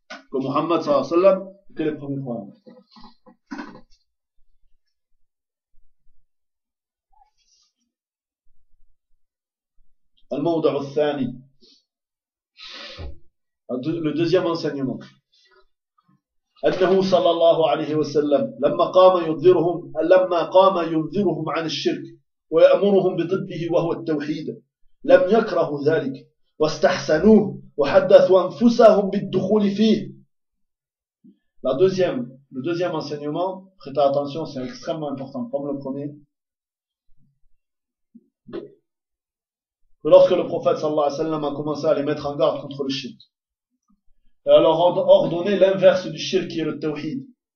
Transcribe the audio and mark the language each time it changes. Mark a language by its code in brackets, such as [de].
[fr] Que Muhammad sallallahu alayhi wa sallam, que les premiers prophètes. [ar] Al-mawda' al-thani. [fr] Le deuxième enseignement. [ar] أنه صلى الله عليه وسلم لما قام ينذرهم عن الشرك ويأمرهم بضده وهو التوحيد لم يكرهوا ذلك واستحسنوه وحدثوا أنفسهم بالدخول فيه. [fr] La deuxième, le deuxième enseignement, prêtez attention, c'est extrêmement important, comme le premier. Lorsque le prophète صلى الله عليه وسلم a commencé à les mettre en garde contre le shirk. Et alors ordonner l'inverse du shirk qui est le tawhid.